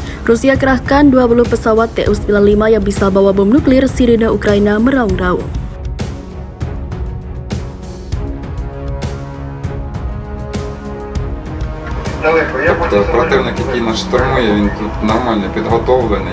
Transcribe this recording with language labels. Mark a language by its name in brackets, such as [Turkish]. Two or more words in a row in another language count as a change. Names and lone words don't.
[Indonesian] Rusia kerahkan 20 pesawat Tu-95 yang bisa bawa bom nuklir, sirine Ukraina meraung-raung. [Ukrainian] Тобто противник, який нас штурмує, він тут нормально підготовлений.